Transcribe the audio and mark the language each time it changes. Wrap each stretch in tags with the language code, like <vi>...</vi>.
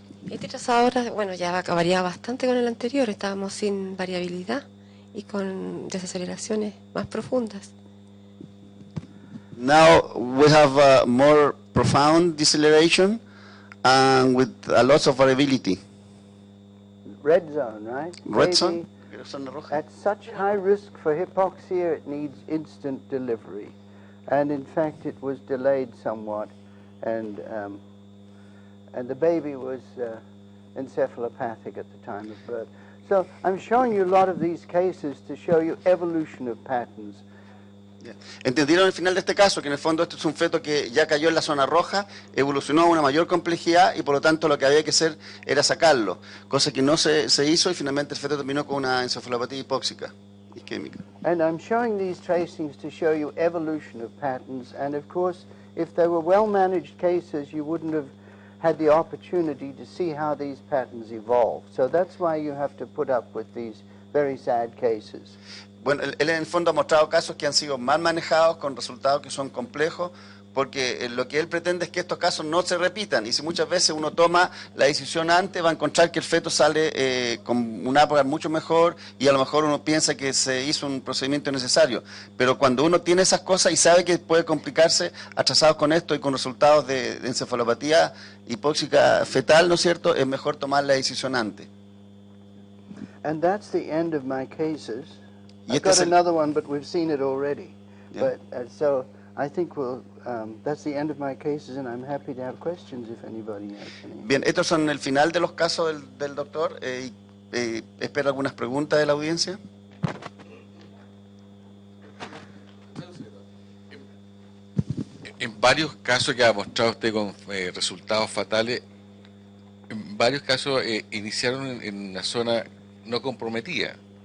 <es>Este trazado ahora, bueno, ya acabaría bastante con el anterior. Estábamos sin variabilidad y con desaceleraciones más profundas.</es> <en>Now we have a more profound deceleration and with a lot of variability. Red zone, right? Red Baby zone?</en> <es>Zona roja.</es> <en>At such high risk for hypoxia, it needs instant delivery. And in fact, it was delayed somewhat. And the baby was encephalopathic at the time of birth. So I'm showing you a lot of these cases to show you evolution of patterns.</en> <es>Entendieron al final de este caso que en el fondo esto es un feto que ya cayó en la zona roja, evolucionó a una mayor complejidad y por lo tanto lo que había que hacer era sacarlo, cosa que no se hizo y finalmente el feto terminó con una encefalopatía hipóxica isquémica.</es> <en>And I'm showing these tracings to show you evolution of patterns, and of course if they were well managed cases you wouldn't have had the opportunity to see how these patterns evolve. So that's why you have to put up with these very sad cases.</en> <es>Bueno, él en el fondo ha mostrado casos que han sido mal manejados, con resultados que son complejos, porque lo que él pretende es que estos casos no se repitan. Y si muchas veces uno toma la decisión antes, va a encontrar que el feto sale con un Apgar mucho mejor y a lo mejor uno piensa que se hizo un procedimiento necesario. Pero cuando uno tiene esas cosas y sabe que puede complicarse, atrasados con esto y con resultados de encefalopatía hipóxica fetal, ¿no es cierto?, es mejor tomar la decisión antes.</es> <en>And that's the end of my cases.</en> <es>Y</es> <en>I've</en> <es>este</es> <en>got</en> <es>es el-</es> <en>another one, but we've seen it already. Yeah. But so I think that's the end of my cases, and I'm happy to have questions if anybody has any.</en> <es>Bien, estos son el final de los casos del doctor. Espero algunas preguntas de la audiencia. En varios casos que ha mostrado usted con resultados fatales, en varios casos iniciaron en una zona no comprometida.</es>